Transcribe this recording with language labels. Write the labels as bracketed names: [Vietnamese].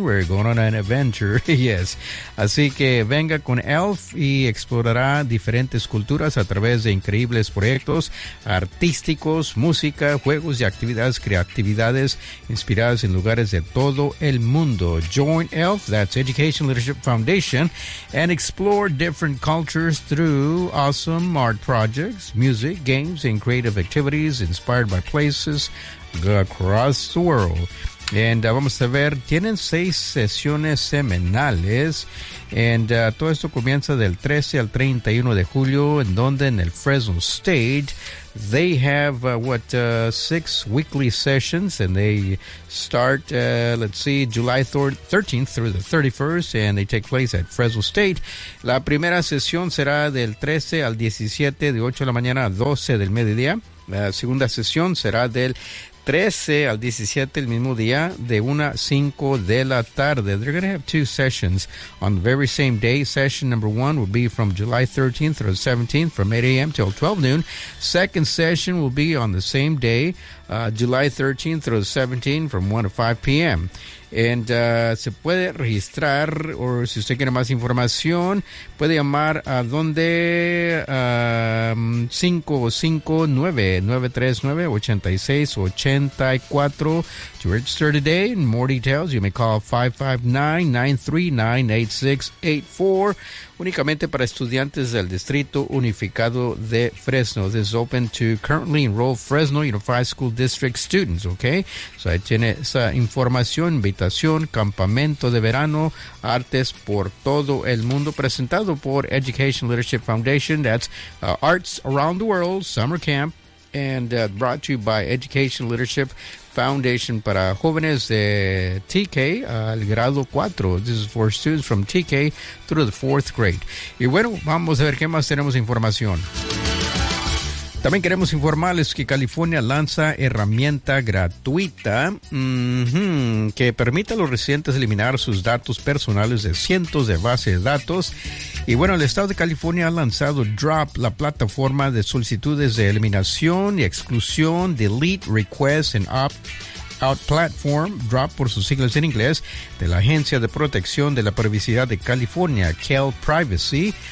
[English] We're going on an adventure. Yes. [Spanish] Así que venga con Elf y explorará diferentes culturas a través de increíbles proyectos artísticos, música, juegos y actividades, creatividades inspiradas en lugares de todo el mundo. [English] Join Elf, that's Education Leadership Foundation, and explore different cultures through awesome art projects, music, games, and creative activities inspired by places across the world. [Spanish] And vamos a ver, tienen 6 sesiones semanales. And todo esto comienza del 13 al 31 de julio, en donde en el Fresno State. [English] They have 6 weekly sessions, and they start, July 13th through the 31st, and they take place at Fresno State. [Spanish] La primera sesión será del 13 al 17, de 8 de la mañana a 12 del mediodía. La segunda sesión será del 13 al 17 el mismo día, de 1 a 5 de la tarde. [English] They're going to have 2 sessions on the very same day. Session number 1 will be from July 13th through 17th from 8 a.m. till 12 noon. Second session will be on the same day, July 13th through 17th from 1 to 5 p.m. [Spanish] And se puede registrar, o si usted quiere más información, puede llamar a donde 559-939-8684 [English] to register today. And more details, you may call 559-939-8684. [Spanish] Únicamente para estudiantes del Distrito Unificado de Fresno. [English] This is open to currently enrolled Fresno Unified School District students, okay? [Spanish] So ahí tiene esa información, invitación, campamento de verano, artes por todo el mundo, presentado por Education Leadership Foundation. [English] That's Arts Around the World Summer Camp, and brought to you by Education Leadership Foundation [Spanish] para jóvenes de TK al grado 4. [English] This is for students from TK through the 4th grade. [Spanish] Y bueno, vamos a ver qué más tenemos información. También queremos informarles que California lanza herramienta gratuita que permite a los residentes eliminar sus datos personales de cientos de bases de datos. Y bueno, el estado de California ha lanzado DROP, la plataforma de solicitudes de eliminación y exclusión, Delete Requests and Opt-Out Platform, DROP por sus siglas en inglés, de la Agencia de Protección de la Privacidad de California, Cal Privacy.